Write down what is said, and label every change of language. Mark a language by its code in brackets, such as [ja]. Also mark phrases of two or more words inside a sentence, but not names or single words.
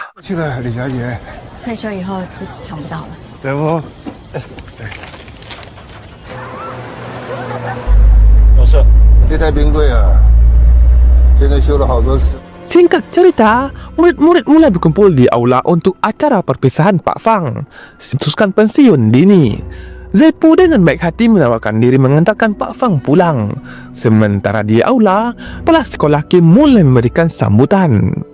[zh] 去了，李小姐。退休以后就抢不到了。大夫，老师，这台冰柜啊，现在修了好多次。 [id] Singkat cerita, murid-murid mulai berkumpul di aula untuk acara perpisahan Pak Fang, memutuskan pensiun dini. Zeppo dengan baik hati menawarkan diri mengantarkan Pak Fang pulang. Sementara di aula, kepala sekolah Kim mulai memberikan sambutan.